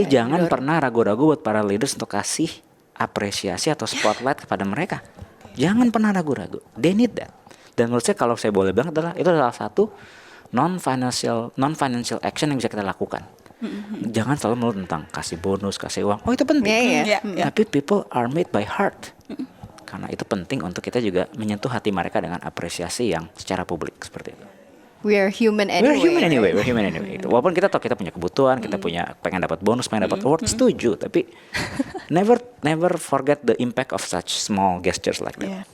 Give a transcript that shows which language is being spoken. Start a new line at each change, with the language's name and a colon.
Indonesian: Jadi jangan pernah ragu-ragu buat para leaders untuk kasih apresiasi atau spotlight kepada mereka. Jangan pernah ragu-ragu.
English: They need that.
Indonesian: Dan menurut saya kalau saya boleh bilang adalah itu adalah satu non financial action yang bisa kita lakukan. Jangan selalu melulu tentang kasih bonus, kasih uang. Oh itu penting.
English: Tapi people are made by heart.
Indonesian: Karena itu penting untuk kita juga menyentuh hati mereka dengan apresiasi yang secara publik seperti itu.
English: We are human anyway. We're human anyway.
Indonesian: Walaupun kita tahu kita punya kebutuhan, kita punya pengen dapat bonus, pengen dapat award, setuju.
English: Tapi never forget the impact of such small gestures like that.